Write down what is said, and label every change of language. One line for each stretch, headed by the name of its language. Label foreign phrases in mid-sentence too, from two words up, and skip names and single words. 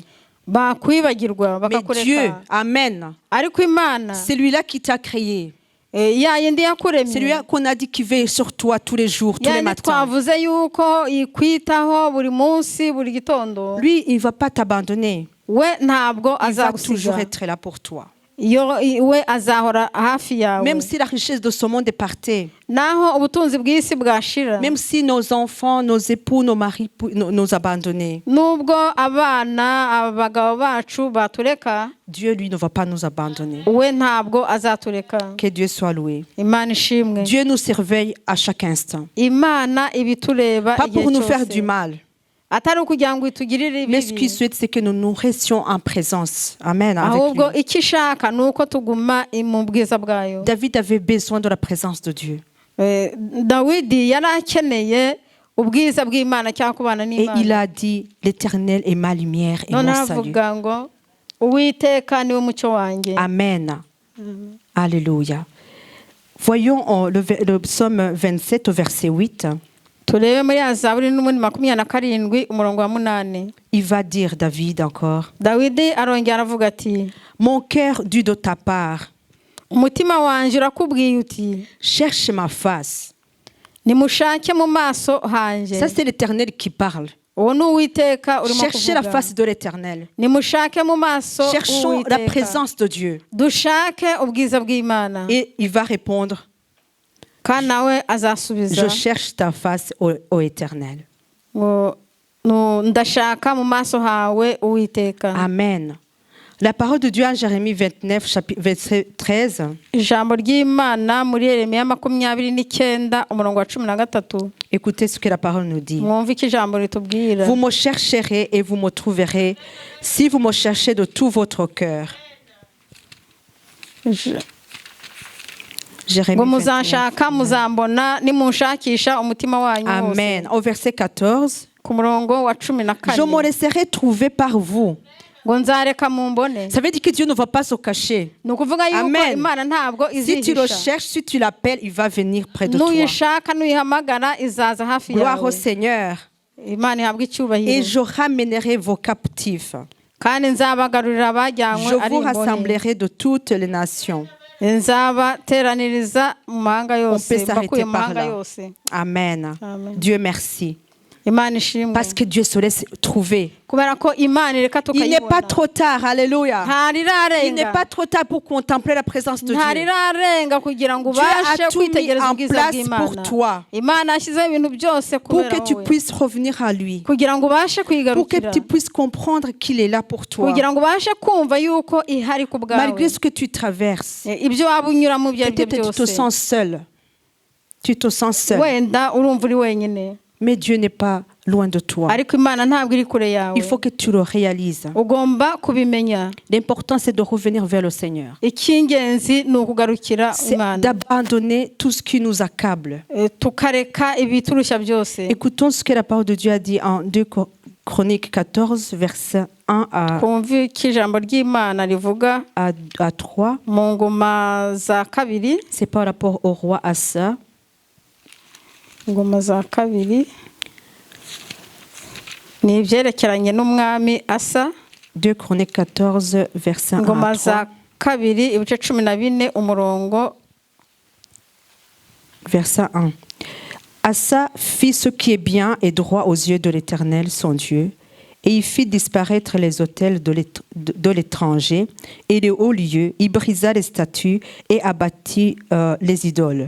Kinyarwanda: bakwibagirwa
French: Mais Dieu,
Kinyarwanda: bakakureka, Amen, ariko imana
French: c'est lui-là qui t'a créé.
Kinyarwanda: ya yindi
French: C'est
Kinyarwanda: yakuremye,
French: lui qu'on a dit qu'il veille sur toi tous les jours, tous les
Kinyarwanda: yandi
French: matins.
Kinyarwanda: twavuze yuko ikwitaho buri munsi buri gitondo,
French: Lui, il ne va pas t'abandonner.
Kinyarwanda: we ntabwo
French: Il va toujours
Kinyarwanda: azagusiga,
French: être là pour toi.
Kinyarwanda: we azahora hafi yawe.
French: Même si la richesse de ce monde est partie,
Kinyarwanda: naho ubutunzi bw'isi bwashira,
French: même si nos enfants, nos époux, nos maris nous abandonnent,
Kinyarwanda: nubwo abana abagabo bacu batureka,
French: Dieu, lui, ne va pas nous abandonner.
Kinyarwanda: we ntabwo azatureka.
French: Que Dieu soit loué.
Kinyarwanda: imana ishimwe.
French: Dieu nous surveille à chaque instant.
Kinyarwanda: imana ibitureba
French: Pas
Kinyarwanda: igihe
French: pour nous faire
Kinyarwanda: cyose.
French: du mal,
Kinyarwanda: atari ukugira ngo itugirire
French: Mais ce qu'il
Kinyarwanda: ibibi,
French: souhaite, c'est que nous nous restions en présence. Amen. Avec
Kinyarwanda: ahubwo
French: lui.
Kinyarwanda: icyo ishaka ni uko tuguma mu bwiza bwayo.
French: David avait besoin de la présence de Dieu.
Kinyarwanda: Dawidi yari akeneye ubwiza bw'Imana cyangwa kubana
French: Et il
Kinyarwanda: n'Imana.
French: a dit, l'Éternel est ma lumière et
Kinyarwanda: None
French: mon salut.
Kinyarwanda: aravuga ngo Uwiteka niwe mucyo wanjye.
French: Amen. Alléluia. Voyons le psaume 27 au verset 8.
Kinyarwanda: Turebe muri ya Zaburi n'umundi 27 umurongo wa 8.
French: Il va dire, David encore,
Kinyarwanda: Dawidi arongera aravuga ati,
French: mon cœur dut de ta part,
Kinyarwanda: umutima wanjye urakubwiye uti
French: cherche ma face.
Kinyarwanda: nimushake mu maso hanjye.
French: Ça, c'est l'Éternel qui parle.
Kinyarwanda: Uwo ni Uwiteka urimo
French: Cherchez la
Kinyarwanda: kuvuga.
French: face de l'Éternel.
Kinyarwanda: Nimushake mu maso
French: Cherchons la
Kinyarwanda: Uwiteka.
French: présence de Dieu.
Kinyarwanda: Dushake ubwiza bw'Imana.
French: Et il va répondre,
Kinyarwanda: Kandi nawe azasubiza
French: je cherche ta face, ô Éternel.
Kinyarwanda: ngo ndashaka mu maso hawe Uwiteka. Amen.
French: La parole de Dieu en Jérémie 29, verset 13.
Kinyarwanda: Ijambo ry'Imana muri Yeremiya 29 umurongo wa 13.
French: Écoutez ce que la parole nous dit.
Kinyarwanda: Mwumve icyo ijambo ritubwira.
French: Vous me chercherez et vous me trouverez si vous me cherchez de tout votre cœur. Jérémie
Kinyarwanda: ngo 29. muzanshaka muzambona nimunshakisha umutima wanyu wose.
French: Amen. Au verset 14.
Kinyarwanda: Ku murongo wa
French: Je me 14 laisserai trouver par vous.
Kinyarwanda: ngo nzareka mumbone.
French: Ça veut dire que Dieu ne va pas se cacher.
Kinyarwanda: Ni ukuvuga yuko Amen. Imana ntabwo
French: Si tu le
Kinyarwanda: izihisha.
French: cherches, si tu l'appelles, il va venir près de toi.
Kinyarwanda: Nuyishaka nuyihamagara izaza hafi
French: Gloire au
Kinyarwanda: yawe.
French: Seigneur.
Kinyarwanda: Imana ihabwa
French: Et
Kinyarwanda: icyubahiro.
French: je ramènerai vos captifs.
Kinyarwanda: Kandi nzabagarurira abajyanywe
French: Je
Kinyarwanda: ari
French: vous
Kinyarwanda: imboni.
French: rassemblerai de toutes les nations.
Kinyarwanda: Nzabateraniriza mu mahanga
French: On
Kinyarwanda: yose,
French: peut s'arrêter
Kinyarwanda: mbakuye mu
French: par
Kinyarwanda: mahanga
French: là.
Kinyarwanda: yose. Amen. Amen.
French: Dieu merci.
Kinyarwanda: Imana ishimwe.
French: Parce que Dieu se laisse trouver.
Kinyarwanda: Kubera ko Imana ireka
French: Il n'est pas
Kinyarwanda: tukayibona.
French: trop tard. Alléluia. Il n'est
Kinyarwanda: Ntarirarenga.
French: pas trop tard pour contempler la présence de Dieu.
Kinyarwanda: Ntarirarenga kugira ngo
French: Dieu a
Kinyarwanda: ubashe
French: tout mis
Kinyarwanda: kwitegereza
French: en
Kinyarwanda: ubwiza
French: place pour
Kinyarwanda: bw'Imana.
French: toi.
Kinyarwanda: Imana yashyizeho ibintu byose
French: Pour
Kinyarwanda: kubera
French: que tu
Kinyarwanda: wowe.
French: puisses revenir à lui.
Kinyarwanda: Kugira ngo ubashe
French: Pour que
Kinyarwanda: kwigarukira.
French: tu puisses comprendre qu'il est là pour toi.
Kinyarwanda: Kugira ngo ubashe kumva yuko ihari ku bwawe.
French: Malgré ce que tu traverses.
Kinyarwanda: Ibyo waba unyuramo ibyo ari byo
French: Peut-être tu te
Kinyarwanda: byose.
French: sens seul. Tu te sens seul.
Kinyarwanda: Wenda urumva uri wenyine.
French: Mais Dieu n'est pas loin de toi.
Kinyarwanda: Ariko Imana ntabwo iri kure yawe.
French: Il faut que tu le réalises.
Kinyarwanda: Ugomba kubimenya.
French: L'important, c'est de revenir vers le Seigneur.
Kinyarwanda: Icy'ingenzi ni ukugarukira
French: C'est
Kinyarwanda: Imana.
French: d'abandonner tout ce qui nous accable.
Kinyarwanda: Tukareka ibiturushya byose.
French: Écoutons ce que la parole de Dieu a dit en 2 Chroniques 14, versets 1
Kinyarwanda: Kumva icyo ijambo ry'Imana rivuga
French: à 3.
Kinyarwanda: mu ngoma za kabiri.
French: C'est par rapport au roi Asa.
Kinyarwanda: Ingoma za kabiri ni ibyerekeranye n'umwami Asa.
French: 2 Chroniques 14, versets 1
Kinyarwanda: Ingoma
French: à
Kinyarwanda: za
French: 3.
Kinyarwanda: kabiri ibice 14 umurongo.
French: Verset 1. Asa fit ce qui est bien et droit aux yeux de l'Éternel, son Dieu, et il fit disparaître les autels de l'étranger et les hauts lieux. Il brisa les statues et abattit les idoles.